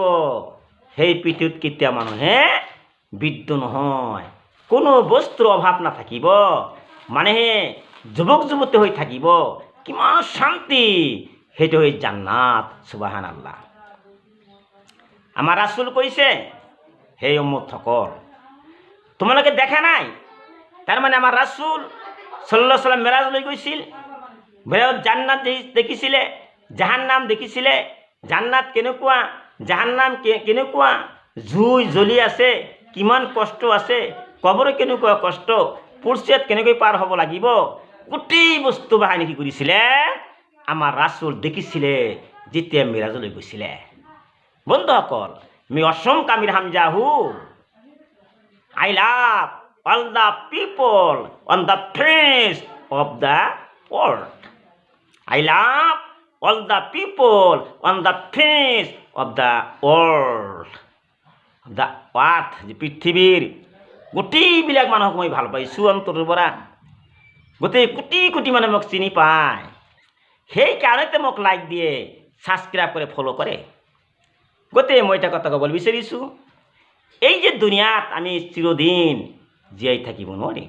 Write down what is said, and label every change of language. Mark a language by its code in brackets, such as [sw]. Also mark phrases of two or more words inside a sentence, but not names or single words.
[as] সেই পৃথিৱীত কেতিয়া মানুহে বৃদ্ধ নহয়, কোনো বস্তুৰ অভাৱ নাথাকিব, মানুহে যুৱক যুৱতী হৈ থাকিব, কিমান শান্তি, সেইটো হৈ জান্নাত। সুবহানাল্লাহ। আমাৰ ৰাসূল কৈছে, হে উম্মতসকল, তোমালোকে দেখা নাই? তাৰমানে আমাৰ ৰাসূল [ar] صلى الله عليه وسلم [as] মেৰাজ লৈ গৈছিল, মেৰাজত জান্নাত দেখিছিলে, জাহান্নাম দেখিছিলে। জান্নাত কেনেকুৱা, জাহান্নাম কেনেকুৱা, জুই জ্বলি আছে, কিমান কষ্ট আছে, কবৰ কেনেকুৱা কষ্ট, পুৰচিয়াত কেনেকৈ পাৰ হ'ব লাগিব, গোটেই বস্তু বাহানি কি কৰিছিলে? আমাৰ ৰাসূল দেখিছিলে যেতিয়া মেৰাজলৈ গৈছিলে। বন্ধুসকল, আমি অসম কামিৰ হামজাহু। [en] I love all the people on the face of the world. I love all the people on the face of the world. The earth, [as] যে পৃথিৱীৰ গোটেইবিলাক মানুহক মই ভাল পাইছোঁ অন্তৰৰ পৰা। গোটেই কোটি কোটি মানুহে মোক চিনি পায়, সেই কাৰণতে মোক লাইক দিয়ে, ছাবস্ক্ৰাইব কৰে, ফ'ল' কৰে। গতিকে মই এটা কথা ক'বলৈ বিচাৰিছোঁ, এই যে দুনিয়াত আমি চিৰদিন জীয়াই থাকিব নোৱাৰিম।